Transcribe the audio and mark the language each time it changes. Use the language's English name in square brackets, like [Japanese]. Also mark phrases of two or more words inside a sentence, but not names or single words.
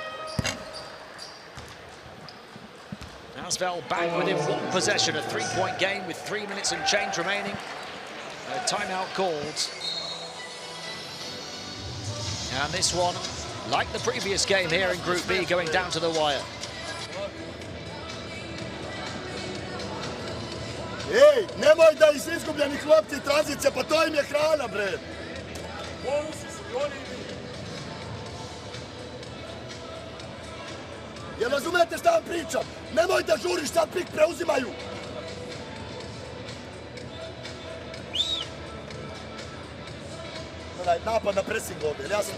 [English] ASVEL back within 1 possession, a 3-point game with 3 minutes and change remaining. A timeout called. And this one, like the previous game here in Group B, going down to the wire. [Serbian] Ej, nemoj da iz izgubljeni klopci tranzicija, pa to im je hrana, bre. Jel razumete šta vam pričam? Nemoj da žuriš, sad pik preuzimaju. Napad na pressing ovdje, jasno?